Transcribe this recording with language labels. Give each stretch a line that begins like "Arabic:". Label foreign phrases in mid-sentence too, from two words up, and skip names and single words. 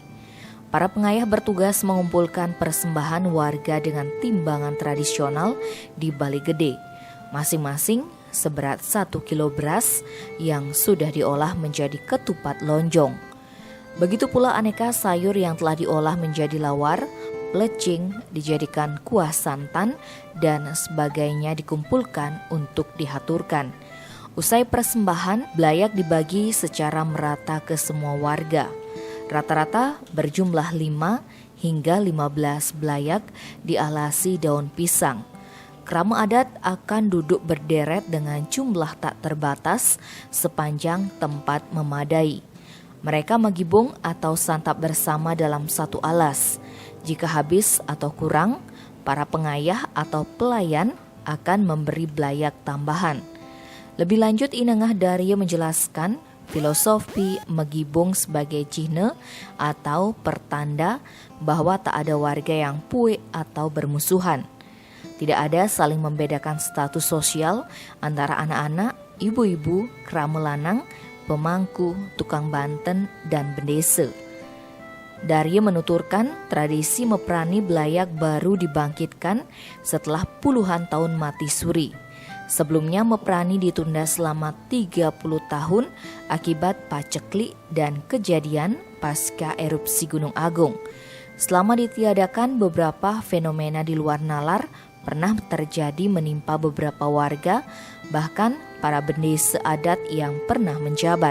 Indonesian: Para pengayah bertugas mengumpulkan persembahan warga dengan timbangan tradisional di Bali Gede, masing-masing seberat 1 kilo beras yang sudah diolah menjadi ketupat lonjong. Begitu pula aneka sayur yang telah diolah menjadi lawar, plecing, dijadikan kuah santan, dan sebagainya dikumpulkan untuk dihaturkan. Usai persembahan, Blayak dibagi secara merata ke semua warga. Rata-rata berjumlah 5 hingga 15 Blayak dialasi daun pisang. Krama adat akan duduk berderet dengan jumlah tak terbatas sepanjang tempat memadai. Mereka megibung atau santap bersama dalam satu alas. Jika habis atau kurang, para pengayah atau pelayan akan memberi Blayak tambahan. Lebih lanjut, Inengah Daryo menjelaskan filosofi megibung sebagai cihne atau pertanda bahwa tak ada warga yang puek atau bermusuhan. Tidak ada saling membedakan status sosial antara anak-anak, ibu-ibu, krama lanang, pemangku, tukang banten, dan bendese. Daryo menuturkan tradisi Meprani Blayak baru dibangkitkan setelah puluhan tahun mati suri. Sebelumnya Meprani ditunda selama 30 tahun akibat paceklik dan kejadian pasca erupsi Gunung Agung. Selama ditiadakan, beberapa fenomena di luar nalar pernah terjadi menimpa beberapa warga, bahkan para bendesa adat yang pernah menjabat.